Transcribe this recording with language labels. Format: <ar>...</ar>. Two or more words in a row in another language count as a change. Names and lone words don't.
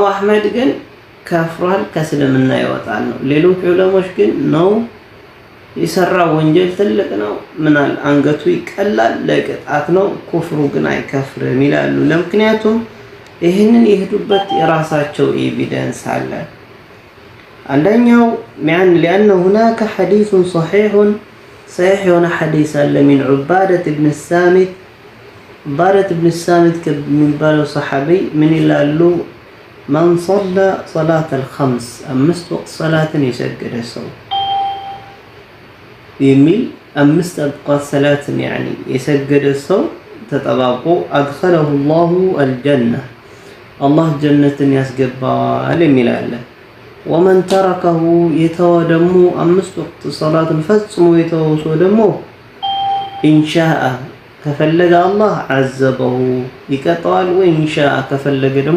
<am>አሕመድ ግን ከፍሯል፣ ከእስልምና ይወጣል ነው። ሌሎች ዑለሞች ግን ነው የሰራው ወንጀል ትልቅ ነው፣ ምናል አንገቱ ይቀላል፣ ለቅጣት ነው፣ ኩፍሩ ግን አይከፍርም ይላሉ። ለምክንያቱም ይህንን የሄዱበት የራሳቸው ኤቪደንስ አለ። አንደኛው</am> <ar>لأن هناك حديث صحيح</ar> <am>የሆነ ሐዲስ አለ</am> <ar>من عبادة بن الصامت</ar> <am>عبادة بن الصامت ከሚባለው ሰሐቢ ምን ይላሉ?</am> <ar>من صلى صلاة الخمس</ar> <am>አምስት ወቅት ሰላትን የሰገደ ሰው የሚል አምስት ወቅት ሰላትን የሰገደ ሰው ተጠባቆ</am> <ar>أدخله الله الجنة</ar> <am>አላህ ጀነትን ያስገባዋል የሚል አለ። ወመን ተረከሁ የተወ ደግሞ አምስት ወቅት ሰላትን ፈጽሞ የተወ ሰው ደግሞ ኢንሻአ ከፈለገ አላህ አዘበሁ ይቀጣዋል፣ ወይ ኢንሻአ ከፈለገ ደግሞ</am>